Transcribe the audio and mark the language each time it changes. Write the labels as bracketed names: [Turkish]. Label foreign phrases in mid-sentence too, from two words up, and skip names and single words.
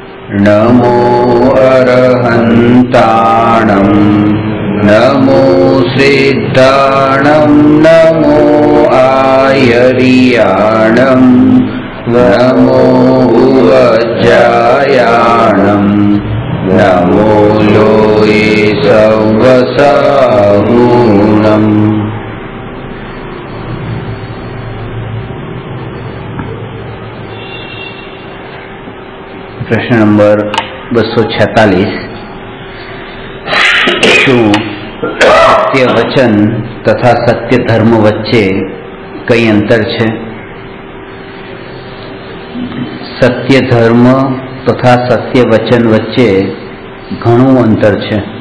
[Prakrit languages] नमो अरहन्ताणं नमो सिद्धाणं नमो आयर्याणं नमो उवज्जायाणं नमो लोये संवसाहूणम्। [Gujarati] પ્રશ્ન નંબર 246 શું સત્ય વચન તથા સત્ય ધર્મ વચ્ચે કઈ અંતર છે? સત્ય ધર્મ તથા સત્ય વચન વચ્ચે ઘણું અંતર છે.